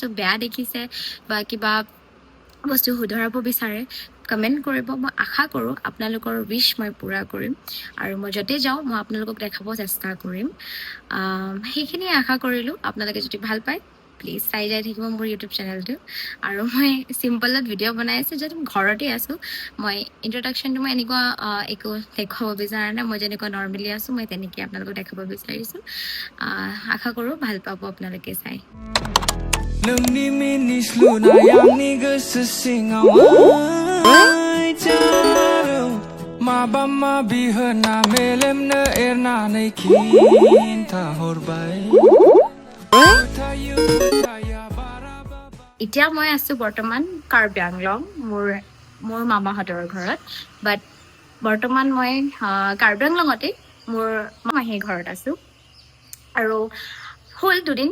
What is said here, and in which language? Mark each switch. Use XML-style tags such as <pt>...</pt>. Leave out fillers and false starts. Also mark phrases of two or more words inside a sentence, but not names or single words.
<as>বেয়া দেখিছে বা কিবা বস্তু শুধৰাব বিচাৰে কমেণ্ট কৰিব মই আশা কৰোঁ আপোনালোকৰ উইশ মই পূৰা কৰিম আৰু মই য'তে যাওঁ মই আপোনালোকক দেখাব চেষ্টা কৰিম সেইখিনিয়ে আশা কৰিলোঁ আপোনালোকে যদি ভাল পায় প্লিজ চাই যাই থাকিব মোৰ ইউটিউব চেনেলটো আৰু মই চিম্পলত ভিডিঅ' বনাই আছোঁ যিহেতু ঘৰতে আছোঁ মই ইন্ট্ৰডাকশ্যনটো মই এনেকুৱা একো দেখুৱাব বিচৰা নাই মই যেনেকুৱা নৰ্মেলি আছোঁ মই তেনেকৈ আপোনালোকক দেখাব বিচাৰিছোঁ আশা কৰোঁ ভাল পাব আপোনালোকে চাই</as> <brx>नोंनि मिनिस्लुनाय आंनि गोसो सिङाव माबा माबि होना मेलेमनो एरनानै खिन्थाहरबाय</brx> <as>এতিয়া মই আছোঁ বৰ্তমান কাৰ্বি আংলং মোৰ মামাহঁতৰ ঘৰত বাট বৰ্তমান মই কাৰ্বি আংলঙতে মোৰ মাহীৰ ঘৰত আছোঁ আৰু হ'ল দুদিন</as>